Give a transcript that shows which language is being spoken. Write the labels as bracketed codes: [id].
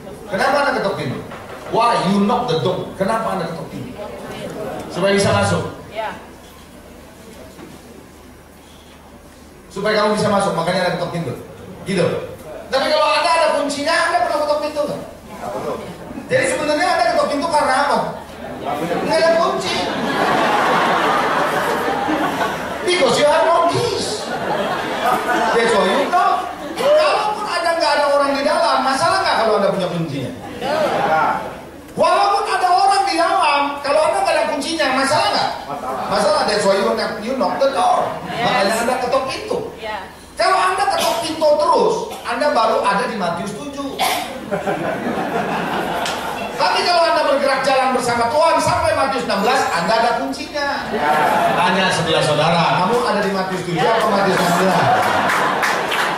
[id] Kenapa Anda ketuk pintu? [en] Why you knock the door? [id] Kenapa Anda ketuk pintu? Supaya bisa masuk. Supaya kamu bisa masuk, makanya Anda ketuk pintu. Gitu. Tapi kalau Anda ada kuncinya, Anda pernah ketuk pintu nggak? Jadi sebenarnya Anda ketuk pintu karena apa? Nggak ada kunci. [en] Because you have no keys. That's why you know. [id] Kalaupun Anda nggak ada orang di dalam, masalah nggak kalau Anda punya kuncinya? Walaupun ada orang di dalam, kalau Anda nggak ada kuncinya, masalah nggak? Masalah. [en] That's why you knock the door. [id] Makanya Anda ketuk pintu. Kalau Anda ketuk pintu terus, Anda baru ada di Matius 7. Tapi kalau Anda bergerak jalan bersama Tuhan sampai Matius 16, Anda ada kuncinya. Tanya sebelah saudara, kamu ada di Matius 7 atau Matius 16?